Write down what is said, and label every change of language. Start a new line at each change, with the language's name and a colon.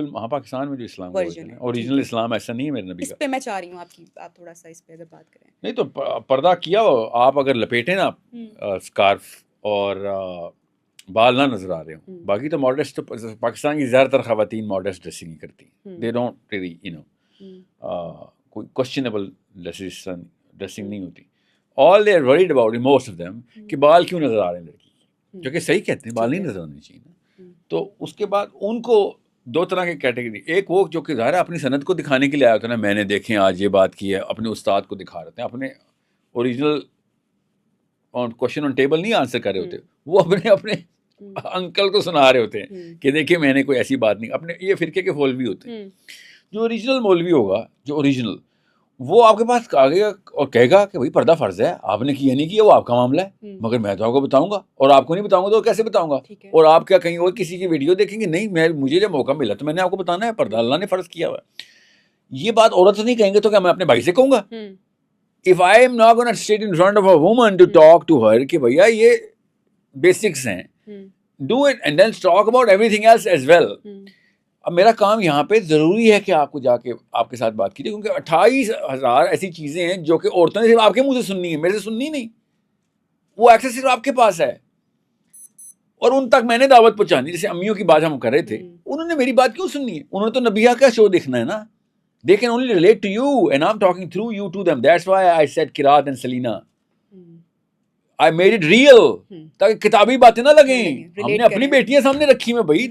Urdu: پاکستان میں جو اسلام کا ورژن ہے, اوریجنل اسلام ایسا نہیں ہے میرے نبی کا. اس پہ میں چاہ رہی ہوں آپ تھوڑا سا اس پہ اگر بات کریں. نہیں تو پردہ کیا ہو آپ, اگر لپیٹیں نا اسکارف اور بال نہ نظر آ رہے ہوں. باقی تو ماڈسٹ, پاکستان کی زیادہ تر خواتین ماڈسٹ ڈریسنگ ہی کرتی ہیں.
English: they don't really you know
Urdu: کوئی کوشچنیبل ڈریسنگ نہیں ہوتی.
English: all they are worried about most of them
Urdu: کہ بال کیوں نظر آ رہے ہیں لڑکی, جو کہ صحیح کہتے ہیں, بال نہیں نظر آنے چاہیے نا. تو اس کے بعد ان کو دو طرح کی کیٹیگری, ایک وہ جو کہ ظاہر ہے اپنی سند کو دکھانے کے لیے آیا ہوتا ہے نا, میں نے دیکھیں آج یہ بات کی ہے, اپنے استاد کو دکھا رہے ہیں, اپنے اوریجنل کوشچن آن ٹیبل نہیں آنسر کر رہے ہوتے, وہ اپنے انکل کو سنا رہے ہوتے ہیں کہ دیکھیں میں نے کوئی ایسی بات نہیں. اپنے یہ فرقے کے مولوی ہوتے ہیں. جو اوریجنل مولوی ہوگا, جو اوریجنل, وہ آپ کے پاس آگے گا اور کہے گا کہ بھائی پردہ فرض ہے, آپ نے کیا نہیں کیا وہ آپ کا معاملہ ہے, مگر میں تو آپ کو بتاؤں گا, اور آپ کو نہیں بتاؤں گا تو کیسے بتاؤں گا. اور آپ کیا کہیں اور کسی کی ویڈیو دیکھیں گے, نہیں مجھے جب موقع ملا تو میں نے آپ کو بتانا ہے, پردہ اللہ نے فرض کیا ہوا ہے. یہ بات عورت نہیں کہیں گے تو کیا میں اپنے بھائی سے کہوں گا؟
English: If I am not going to sit in front of a woman to talk to her
Urdu: کہ بھیا یہ بیسکس ہیں,
English: do it and then talk about everything else as well.
Urdu: اب میرا کام یہاں پہ ضروری ہے کہ آپ کو جا کے آپ کے ساتھ بات کیجیے, کیونکہ 28,000 ایسی چیزیں ہیں جو کہ عورتوں نے صرف آپ کے منہ سے سننی ہے, میرے سے سننی نہیں. وہ ایکسس صرف آپ کے پاس ہے, اور ان تک میں نے دعوت پہنچانی. جیسے امیوں کی بات ہم کر رہے تھے, انہوں نے میری بات کیوں سننی ہے؟ انہوں نے تو نبیہ کا شو دیکھنا ہے نا.
English: They can only relate to you and I'm talking through you to them. That's why I said Kirat and Selena. I made it real.
Urdu: تاکہ کتابی باتیں نہ لگیں. ہم نے اپنی بیٹیاں سامنے رکھی ہیں بھائی.